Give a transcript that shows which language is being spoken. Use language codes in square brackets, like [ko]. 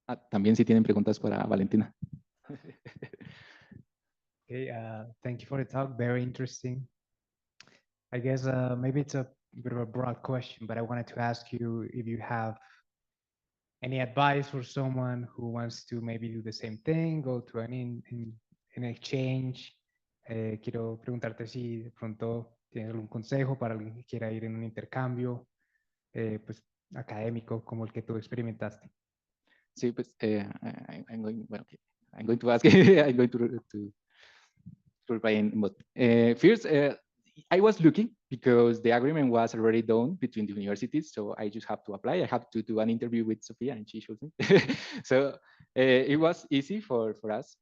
[es] también si tienen preguntas para Valentina. [en] Okay, thank you for the talk. Very interesting. I guess maybe it's a bit of a broad question, but I wanted to ask you if you have any advice for someone who wants to maybe do the same thing, go to an exchange. [es] Quiero preguntarte si de pronto tienes algún consejo para alguien que quiera ir en un intercambio, pues académico como el que tú experimentaste. Sí, pues [en] I'm going, well, okay. I'm going to ask, I'm going to reply in both. First, I was looking because the agreement was already done between the universities, so I just have to apply. I have to do an interview with Sophia, and she chose me. So it was easy for us.